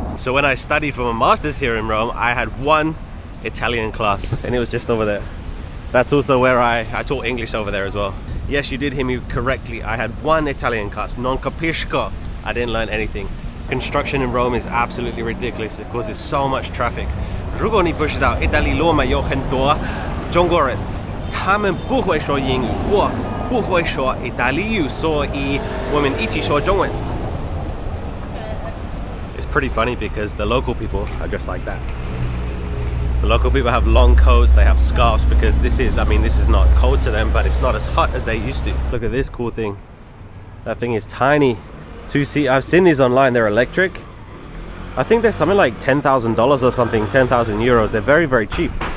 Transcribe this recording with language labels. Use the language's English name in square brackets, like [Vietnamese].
[English] So when I studied for my master's here in Rome, I had one Italian class, and it was just over there. That's also where I taught English over there as well. Yes, you did hear me correctly. I had one Italian class. [Italian] Non capisco. [English] I didn't learn anything. Construction in Rome is absolutely ridiculous. It causes so much traffic. [Chinese] 如果你不知道意大利罗马有很多中国人，他们不会说英语，我不会说意大利语，所以我们一起说中文。 [English] It's pretty funny because the local people are just like that. The local people have long coats, they have scarves, because this is not cold to them, but it's not as hot as they used to. Look at this cool thing. That thing is tiny. 2-seat. I've seen these online, they're electric. I think they're something like $10,000 or something, 10,000 euros. They're very cheap.